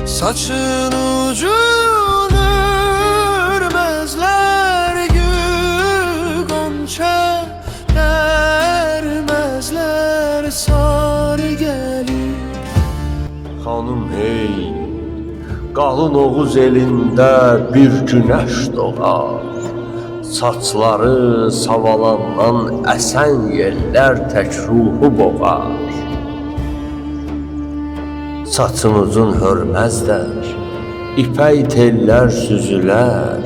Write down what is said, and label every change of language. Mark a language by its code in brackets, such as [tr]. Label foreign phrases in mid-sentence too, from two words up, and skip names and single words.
[tr] Saçın ucun örmezler, gül gonca vermezler, sarı gelir. [az] Xanım hey, qalın Oğuz elində bir günəş doğar. Saçları savalandan əsən yellər tək ruhu boğar. Saçımızın hörməzlər, ipək tellər süzülər.